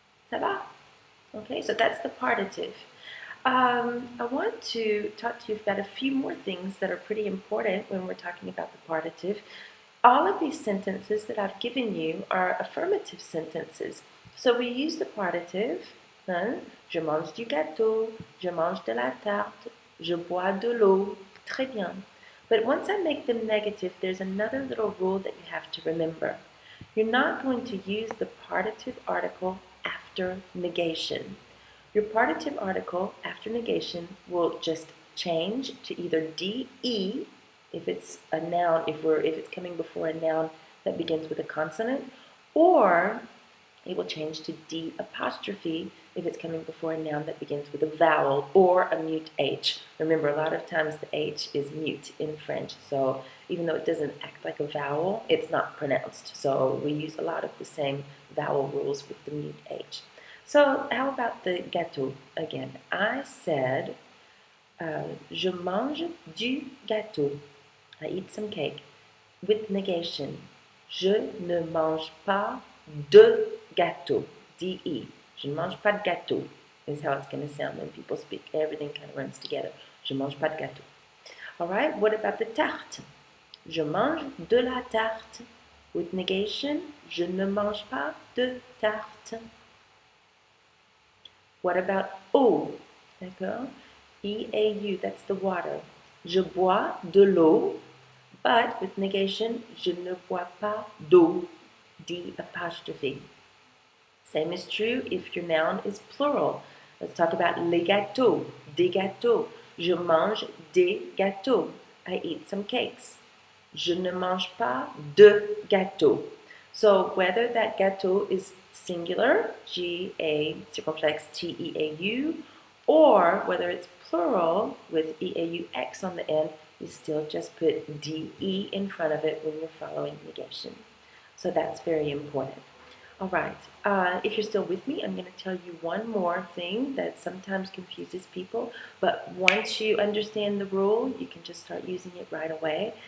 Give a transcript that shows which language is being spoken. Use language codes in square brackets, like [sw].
[fr] Ça va? [en] Okay, so that's the partitive. I want to talk to you about a few more things that are pretty important when we're talking about the partitive. All of these sentences that I've given you are affirmative sentences. So we use the partitive. [fr] Je mange du gâteau, je mange de la tarte, je bois de l'eau. Très bien. [en] But once I make them negative, there's another little rule that you have to remember. You're not going to use the partitive article after negation. Your partitive article after negation will just change to either DE if it's a noun, if it's coming before a noun that begins with a consonant, or it will change to D apostrophe if it's coming before a noun that begins with a vowel or a mute H. Remember, a lot of times the H is mute in French, so even though it doesn't act like a vowel, it's not pronounced. So we use a lot of the same vowel rules with the mute H. So how about the gâteau again? I said, [fr] je mange du gâteau. [en] I eat some cake. With negation, [fr] je ne mange pas de gâteau. [en] D-E. [fr] Je ne mange pas de gâteau [en] is how it's going to sound when people speak. Everything kind of runs together. [fr] Je ne mange pas de gâteau. [en] All right, what about the tarte? [fr] Je mange de la tarte. [en] With negation, [fr] je ne mange pas de tarte. [en] What about eau? D'accord? E-A-U, that's the water. [fr] Je bois de l'eau, [en] but with negation, [fr] je ne bois pas d'eau. [en] D apostrophe. Same is true if your noun is plural. Let's talk about [fr] les gâteaux, des gâteaux. Je mange des gâteaux. [en] I eat some cakes. [fr] Je ne mange pas de gâteaux. [en] So whether that gâteau is singular, G-A circumflex T-E-A-U, or whether it's plural with E-A-U-X on the end, you still just put D-E in front of it when you're following negation. So that's very important. All right, if you're still with me, I'm going to tell you one more thing that sometimes confuses people, but once you understand the rule, you can just start using it right away.